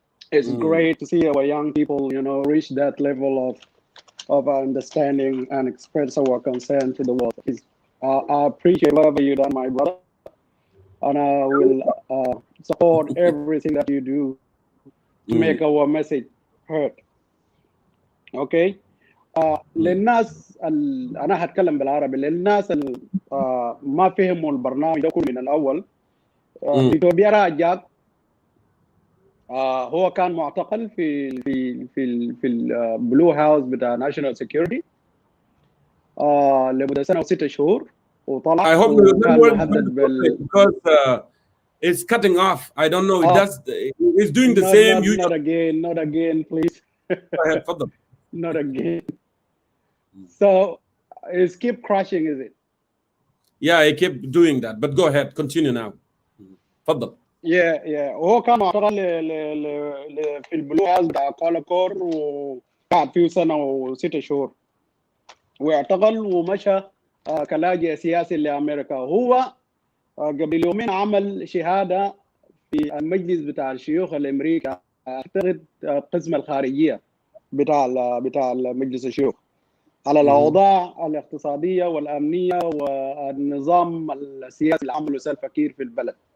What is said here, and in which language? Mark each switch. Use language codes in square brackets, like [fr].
[en] It's great to see our young people, reach that level of understanding and express our concern to the world. I appreciate whatever you done, my brother, and I will support everything that you do to make our message heard. Okay. [ar] للناس انا هتكلم بالعربي. للناس ما فهموا البرنامج ده كله من الاول. دكتور بيار أجاك هو كان معتقل في البلو هاوس بتاع ناشونال سيكيورتي لمده سنه و6 شهور وطلع. [en] I hope you remember because it's cutting off. I don't know. It's doing the same. Not again, please. Go ahead, [ar] تفضل. [en] Not again. So it's keep crashing, is it? Yeah, I keep doing that. But go ahead, continue now. [ar] تفضل. [en] Yeah. [ar] هو كان معتقل في البلو هاوس بتاع كولاكور وقعد فيه سنة و6 شهور واعتقل ومشى كلاجئ سياسي لأمريكا. هو قبل يومين عمل شهادة في المجلس بتاع الشيوخ الأمريكا، أعتقد قسم الخارجية بتاع مجلس الشيوخ، على الأوضاع الاقتصادية والأمنية والنظام السياسي اللي عمله سلفا كير في البلد.